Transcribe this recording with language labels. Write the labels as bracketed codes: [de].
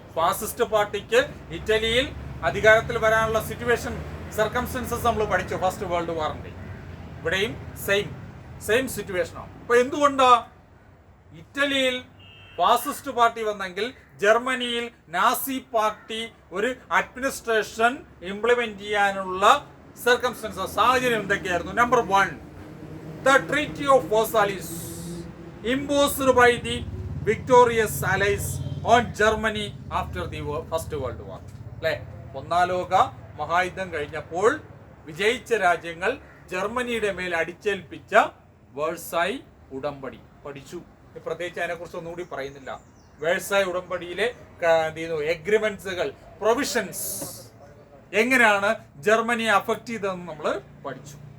[ml] Fascist പാർട്ടിക്ക് ഇറ്റലിയിൽ അധികാരത്തിൽ വരാനുള്ള സിറ്റുവേഷൻ, സർക്കംസ്റ്റൻസസ് നമ്മൾ പഠിച്ചു ഫസ്റ്റ് വേൾഡ് വാറിന്റെ. ഇവിടെയും സെയിം സിറ്റുവേഷനാണ്. അപ്പൊ എന്തുകൊണ്ടാ ഇറ്റലിയിൽ ഫാസിസ്റ്റ് പാർട്ടി വന്നെങ്കിൽ ജർമ്മനിയിൽ നാസി പാർട്ടി ഒരു അഡ്മിനിസ്ട്രേഷൻ ഇംപ്ലിമെന്റ് ചെയ്യാനുള്ള സർക്കംസ്റ്റൻസസ്, സാഹചര്യം എന്തൊക്കെയായിരുന്നു? [en] Number 1, the Treaty of Versailles imposed by the victorious allies on Germany after the First World War. [ml] അല്ലെ, 1ാം ലോക മഹായുദ്ധം കഴിഞ്ഞപ്പോൾ വിജയിച്ച രാജ്യങ്ങൾ ജർമ്മനിയുടെ മേൽ അടിച്ചേൽപ്പിച്ച വേഴ്സായി ഉടമ്പടി പഠിച്ചു. പ്രത്യേകിച്ച് അതിനെക്കുറിച്ച് ഒന്നുകൂടി പറയുന്നില്ല. വേഴ്സായി ഉടമ്പടിയിലെ എഗ്രിമെന്റ്സുകൾ, പ്രൊവിഷൻസ് എങ്ങനെയാണ് ജർമ്മനിയെ അഫക്ട് ചെയ്തതെന്ന് നമ്മൾ പഠിച്ചു.